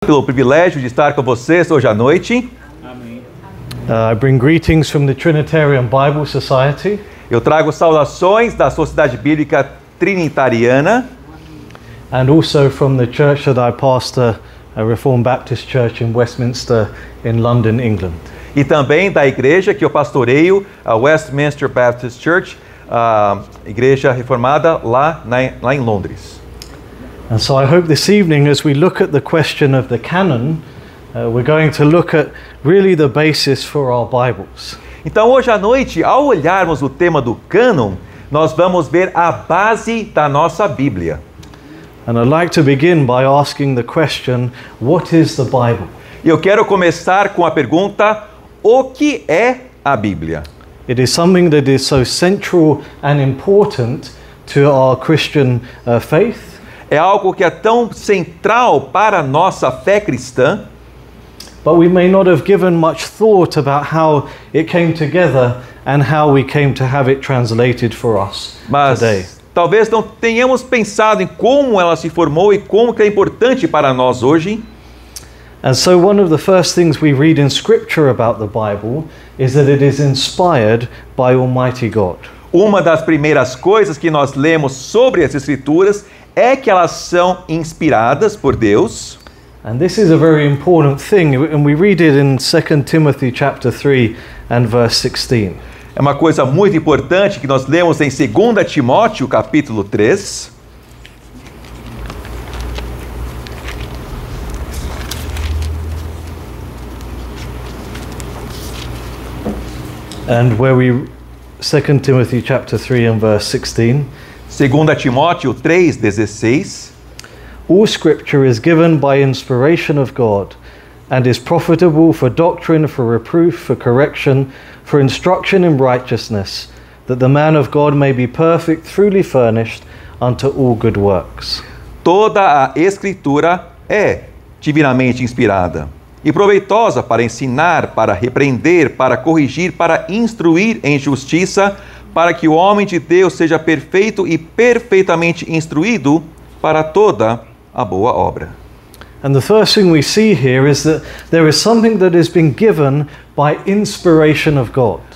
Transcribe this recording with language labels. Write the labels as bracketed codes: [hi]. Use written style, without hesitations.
[pt] Pelo privilégio de estar com vocês hoje à noite. [en] I bring greetings from the Trinitarian Bible Society. [pt] Eu trago saudações da Sociedade Bíblica Trinitariana. [en] And also from the church that I pastor, a Reformed Baptist Church in Westminster in London, England. [pt] E também da igreja que eu pastoreio, a Westminster Baptist Church, a igreja reformada lá em Londres. [en] And so I hope this evening, as we look at the question of the canon, we're going to look at really the basis for our Bibles. [pt] Então hoje à noite, ao olharmos o tema do cânon, nós vamos ver a base da nossa Bíblia. [en] And I'd like to begin by asking the question, what is the Bible? [pt] E eu quero começar com a pergunta, o que é a Bíblia? [en] It is something that is so central and important to our Christian faith. [pt] É algo que é tão central para a nossa fé cristã. [en] But we may not have given much thought about how it came together and how we came to have it translated for us today. [pt] Talvez não tenhamos pensado em como ela se formou e como que é importante para nós hoje. [en] And so one of the first things we read in Scripture about the Bible is that it is inspired by Almighty God. [pt] Uma das primeiras coisas que nós lemos sobre as Escrituras é que elas são inspiradas por Deus. [en] And this is a very important thing, and we read it in 2 Timothy chapter 3 and verse 16. [pt] É uma coisa muito importante que nós lemos em 2 Timóteo capítulo 3. [en] And where we 2 Timothy chapter 3 and verse 16. [pt] 2 Timóteo 3:16. [en] All scripture is given by inspiration of God and is profitable for doctrine, for reproof, for correction, for instruction in righteousness, that the man of God may be perfect, truly furnished unto all good works. [pt] Toda a Escritura é divinamente inspirada e proveitosa para ensinar, para repreender, para corrigir, para instruir em justiça, para que o homem de Deus seja perfeito e perfeitamente instruído para toda a boa obra. [en] And the first thing we see here is that there is something that has been given by inspiration of God.